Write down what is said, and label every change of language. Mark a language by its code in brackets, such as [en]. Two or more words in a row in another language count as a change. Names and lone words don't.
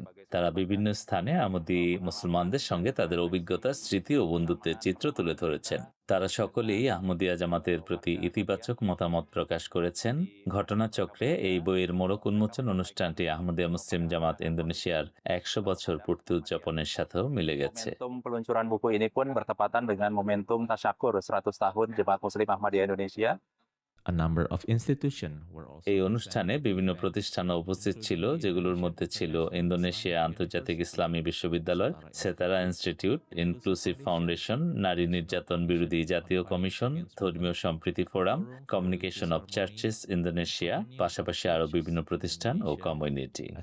[bn] তারা বিভিন্ন স্থানে আহমদি মুসলমানদের সঙ্গে তাদের অভিজ্ঞতা, স্মৃতি ও বন্ধুত্বের চিত্র তুলে ধরেছেন। তারা সকলেই আহমদিয়া জামাতের প্রতি ইতিবাচক মতামত প্রকাশ করেছেন। ঘটনাচক্রে এই বইয়ের মোড়ক উন্মোচন অনুষ্ঠানটি আহমদিয়া মুসলিম জামাত ইন্দোনেশিয়ার 100 বছর পূর্তি উদযাপনের সাথেও মিলে গেছে। [id] Peluncuran buku ini pun bertepatan dengan momentum Tasyakur 100 tahun Jemaat Muslim Ahmadiyah Indonesia. [bn] এই অনুষ্ঠানে বিভিন্ন প্রতিষ্ঠান উপস্থিত ছিল, যেগুলোর মধ্যে ছিল ইন্দোনেশিয়া আন্তর্জাতিক ইসলামী বিশ্ববিদ্যালয়, সেতারা ইনস্টিটিউট, ইনক্লুসিভ ফাউন্ডেশন, নারী নির্যাতন বিরোধী জাতীয় কমিশন, ধর্মীয় সম্প্রীতি ফোরাম, কমিউনিকেশন অব চার্চেস ইন্দোনেশিয়া, পাশাপাশি আরও বিভিন্ন প্রতিষ্ঠান ও কমিউনিটি।